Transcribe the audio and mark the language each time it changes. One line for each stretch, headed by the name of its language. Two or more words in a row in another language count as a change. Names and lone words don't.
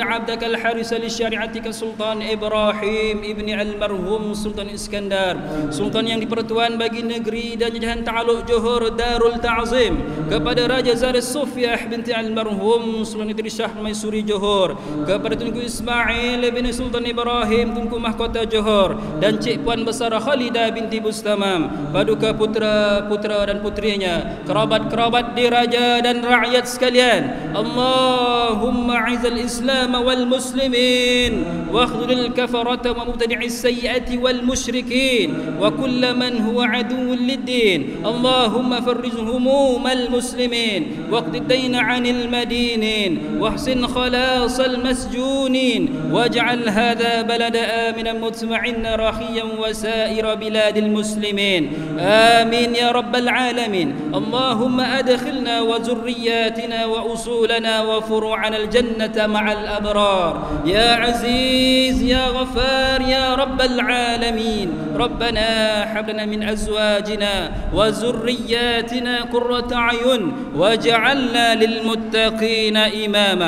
Arabic: عبدك الحارس لشريعتك
Malay: Sultan Ibrahim ibni al-marhum Sultan Iskandar, Sultan yang dipertuan bagi negeri dan jajahan Ta'aluk Johor Darul Ta'zim, kepada Raja Zaris Sofiah binti al-marhum Sultan Idris Shah Maisuri Johor, kepada Tunku Ismail bin Sultan Ibrahim Tunku Mahkota Johor, dan Cik Puan Besar Khalidah binti Bustamam, paduka putra-putra dan putrinya, kerabat-kerabat diraja dan rakyat sekalian.
Arabic: اللهم أعز الإسلام والمسلمين واخذل الكفرة ومبتدعي السيئات والمشركين وكل من هو عدو للدين. اللهم فرج هموم المسلمين واقض الدين عن المدينين وأحسن خلاص المسجونين واجعل هذا بلدا آمنا مطمئنا رخيا وسائر بلاد المسلمين. آمين يا رب العالمين. اللهم أدخلنا وذرياتنا وأصولنا وفروعنا الجنة مع الأبرار يا عزيز يا غفار يا رب العالمين. ربنا هب لنا من أزواجنا وذرياتنا قرة أعين واجعلنا للمتقين إماما.